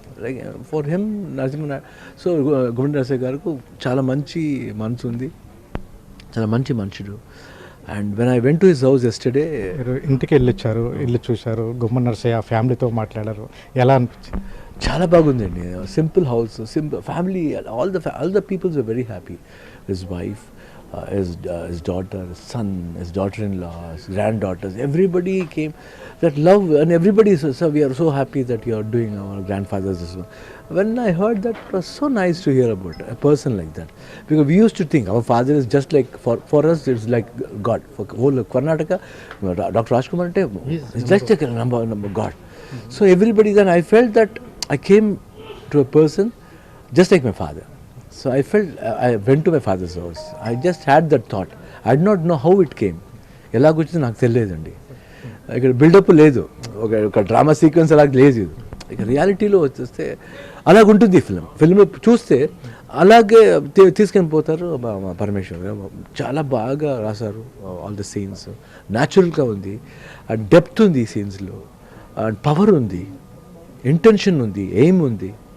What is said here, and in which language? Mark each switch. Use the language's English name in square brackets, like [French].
[English] like for him [Telugu] Narasimha. So గుమ్మడి నరసింహ గారికి చాలా మంచి మనసు ఉంది, చాలా మంచి మనుషుడు. [English] and when I went to his house yesterday, [Telugu] ఇంటికి వెళ్ళొచ్చారు, ఇల్లు చూశారు, గుమ్మడి నరసయ్య ఫ్యామిలీతో మాట్లాడారు, ఎలా అనిపించింది? చాలా బాగుందండి. [English] Simple house, simple family, all the peoples are very happy. His wife, his daughter, his son, his daughter-in-law, his granddaughters, everybody came. That love, and everybody said, "Sir, we are so happy that you are doing our grandfathers this one." When I heard that, it was so nice to hear about a person like that. Because we used to think our father is just like, for us it's like God. For whole Karnataka, Dr. Rajkumar is just like a number God. So everybody, then I felt that I came to a person just like my father. So I felt, I went to my father's house. I just had that thought. I did not know how it came. [Telugu] ఎలాగొచ్చింది నాకు తెలియదండి. ఇక్కడ buildup లేదు, ఒక drama sequence అలాగ లేదు. ఇక రియాలిటీలో వచ్చేస్తే అలాగుంటుంది ఫిల్మ్ చూస్తే అలాగే తీసుకొని పోతారు. పరమేశ్వర్ చాలా బాగా రాశారు. [English] all the scenes [Telugu] న్యాచురల్గా ఉంది, అండ్ డెప్త్ ఉంది ఈ సీన్స్లో, అండ్ పవర్ ఉంది, ఇంటెన్షన్ ఉంది, ఎయిమ్ ఉంది.